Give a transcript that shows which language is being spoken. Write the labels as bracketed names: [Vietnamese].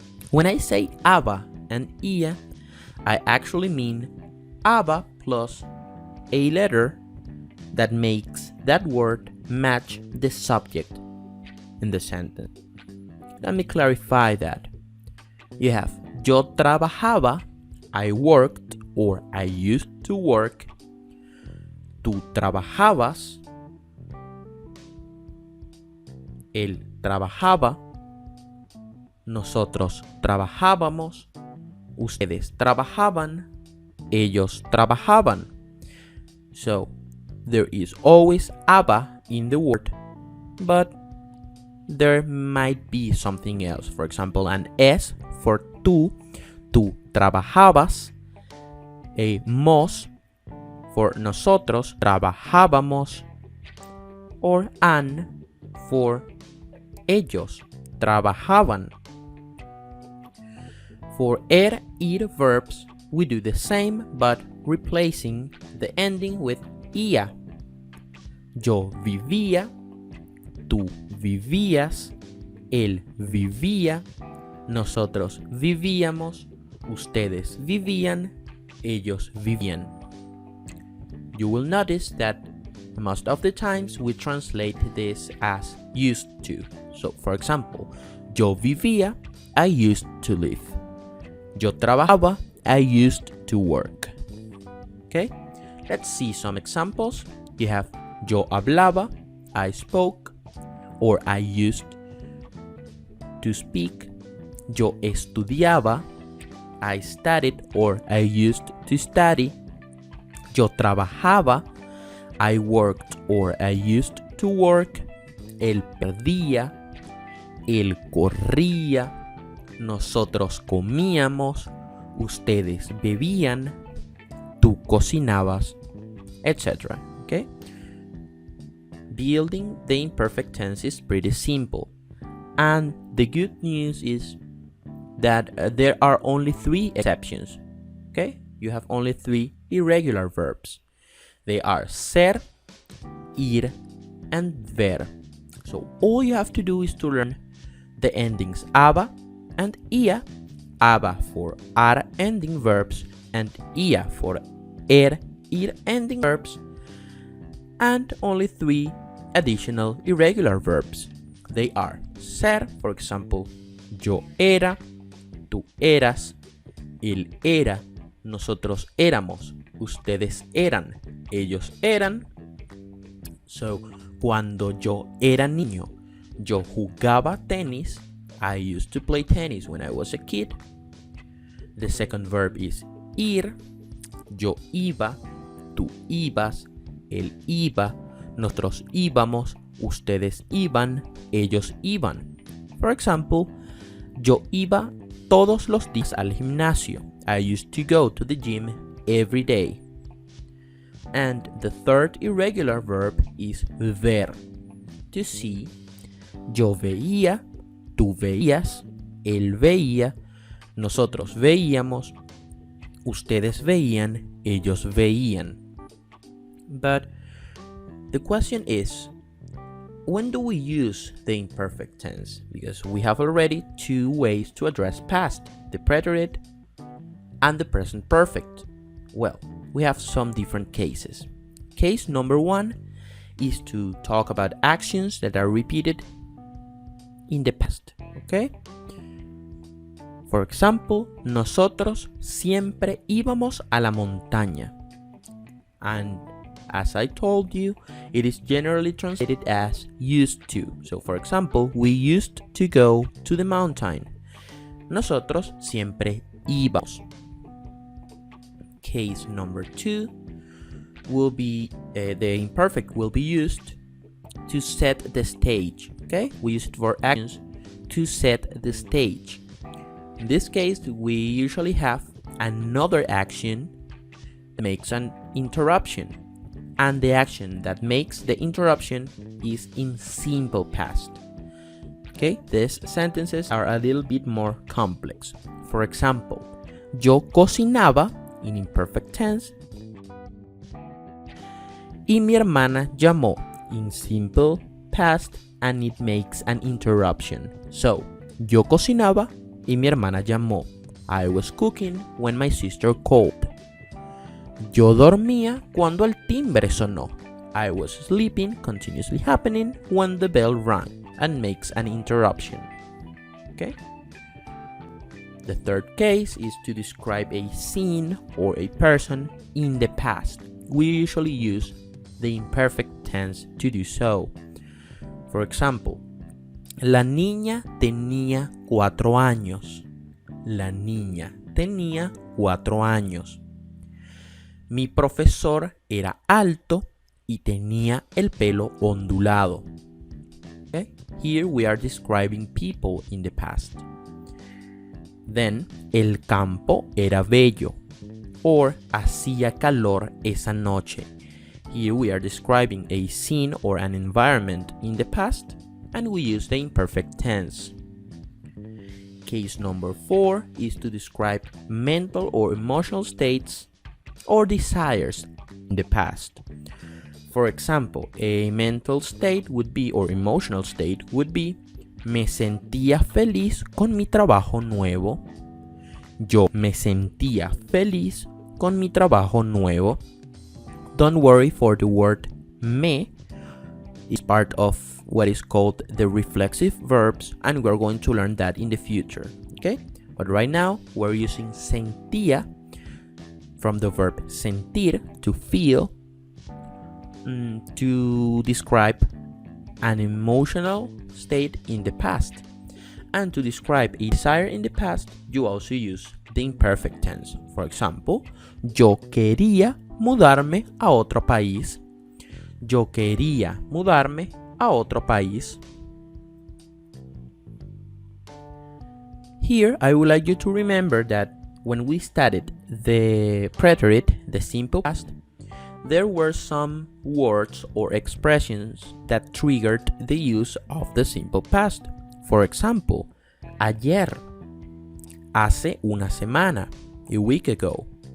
[English] When I say aba and ia, I actually mean aba plus a letter that makes that word match the subject in the sentence. Let me clarify that. You have [Spanish] yo trabajaba, [English] I worked or I used to work. [Spanish] Tú trabajabas, él trabajaba. Nosotros trabajábamos. Ustedes trabajaban. Ellos trabajaban. [English] So, there is always aba in the word, but there might be something else. For example, an S for tú. [Spanish] Tú trabajabas. [English] A mos for [Spanish] nosotros trabajábamos. [English] Or an for [Spanish] ellos trabajaban. [English] For ir verbs, we do the same but replacing the ending with ia. [Spanish] Yo vivía, tú vivías, él vivía, nosotros vivíamos, ustedes vivían, ellos vivían. [English] You will notice that most of the times we translate this as used to. So, for example, [Spanish] yo vivía, [English] I used to live. [Spanish] Yo trabajaba, [English] I used to work. Okay, let's see some examples. You have [Spanish] yo hablaba, [English] I spoke, or I used to speak. [Spanish] Yo estudiaba, [English] I studied or I used to study. [Spanish] Yo trabajaba, [English] I worked or I used to work. [Spanish] Él perdía, él corría. Nosotros comíamos, ustedes bebían, tú cocinabas, etc. [English] Okay? Building the imperfect tense is pretty simple. And the good news is that there are only 3 exceptions. Okay? You have only 3 irregular verbs. They are ser, ir, and ver. So all you have to do is to learn the endings aba and ia. Aba for ar ending verbs and ia for ir ending verbs, and only 3 additional irregular verbs. They are ser, for example, [Spanish] yo era, tú eras, él era, nosotros éramos, ustedes eran, ellos eran. So, cuando yo era niño, yo jugaba tenis. [English] I used to play tennis when I was a kid. The second verb is ir. [Spanish] Yo iba, tú ibas, él iba, nosotros íbamos, ustedes iban, ellos iban. [English] For example, [Spanish] yo iba todos los días al gimnasio. [English] I used to go to the gym every day. And the third irregular verb is ver, to see. [Spanish] Yo veía, tú veías, él veía, nosotros veíamos, ustedes veían, ellos veían. [English] But the question is, when do we use the imperfect tense? Because we have already 2 ways to address past, the preterite and the present perfect. Well, we have some different cases. Case number 1 is to talk about actions that are repeated in the past, okay? For example, [Spanish] nosotros siempre íbamos a la montaña. [English] And as I told you, it is generally translated as used to. So for example, we used to go to the mountain. [Spanish] Nosotros siempre íbamos. [English] Case number 2 will be the imperfect will be used to set the stage. Okay, we use it for actions to set the stage. In this case, we usually have another action that makes an interruption, and the action that makes the interruption is in simple past. Okay, these sentences are a little bit more complex. For example, [Spanish] yo cocinaba [English] in imperfect tense [Spanish] y mi hermana llamó [English] in simple past, and it makes an interruption. [Spanish] So, yo cocinaba y mi hermana llamó. [English] I was cooking when my sister called. [Spanish] Yo dormía cuando el timbre sonó. [English] I was sleeping, continuously happening, when the bell rang, and makes an interruption. Okay? The third case is to describe a scene or a person in the past. We usually use the imperfect tense to do so. For example, [Spanish] la niña tenía 4 años. La niña tenía 4 años. Mi profesor era alto y tenía el pelo ondulado. [English] Okay? Here we are describing people in the past. [Spanish] Then, el campo era bello, or hacía calor esa noche. [English] Here we are describing a scene or an environment in the past, and we use the imperfect tense. Case number 4 is to describe mental or emotional states or desires in the past. For example, a mental state would be, or emotional state would be, [Spanish] me sentía feliz con mi trabajo nuevo. Yo me sentía feliz con mi trabajo nuevo. [English] Don't worry, for the word me is part of what is called the reflexive verbs, and we're going to learn that in the future. Okay? But right now, we're using sentía from the verb sentir, to feel, to describe an emotional state in the past. And to describe a desire in the past, you also use the imperfect tense. For example, [Spanish] yo quería mudarme a otro país. Yo quería mudarme a otro país. [English] Here, I would like you to remember that when we studied the preterite, the simple past, there were some words or expressions that triggered the use of the simple past. For example, [Spanish] ayer, hace una semana, [English] a week ago.